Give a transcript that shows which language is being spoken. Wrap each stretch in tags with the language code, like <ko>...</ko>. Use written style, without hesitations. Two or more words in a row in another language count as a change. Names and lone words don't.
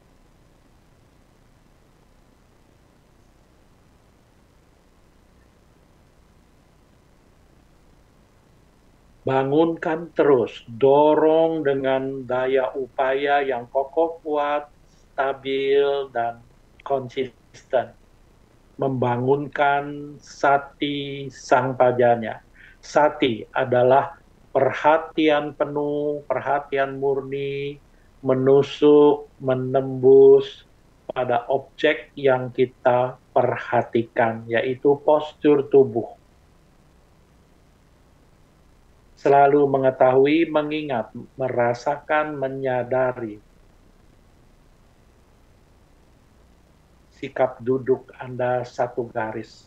<id>Bangunkan terus, dorong dengan daya upaya yang kokoh, kuat, stabil, dan konsisten. Membangunkan</id> <pi>sati sang pajanya.</pi> <id>Sati adalah perhatian penuh, perhatian murni, menusuk, menembus pada objek yang kita perhatikan, yaitu postur tubuh. Selalu mengetahui, mengingat, merasakan, menyadari sikap duduk Anda satu garis.</id>